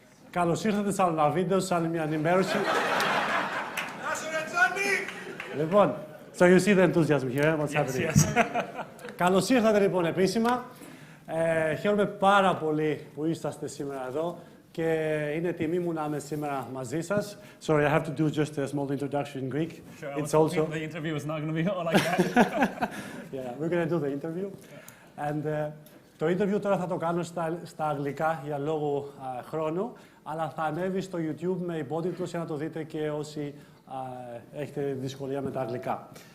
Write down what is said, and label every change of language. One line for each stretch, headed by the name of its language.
Greek: Καλώς ήρθατε σε άλλο ένα βίντεο, σε άλλη μια ενημέρωση.
English: Λοιπόν, so you see the enthusiasm here, what's happening. Yes.
Greek: Καλώς ήρθατε λοιπόν επίσημα. Χαίρομαι πάρα πολύ που είσαστε σήμερα εδώ και είναι τιμή μου να είμαι σήμερα μαζί σας.
English: Sorry, I have to do just a small introduction in Greek. Sure, It's also the interview is not going to be all like that. Yeah, we're going to do the interview.
Greek: And το interview τώρα θα το κάνω στα αγγλικά για λόγω χρόνου, αλλά θα ανέβει στο YouTube με υπότιτλους για να το δείτε και όσοι έχετε δυσκολία με τα αγγλικά.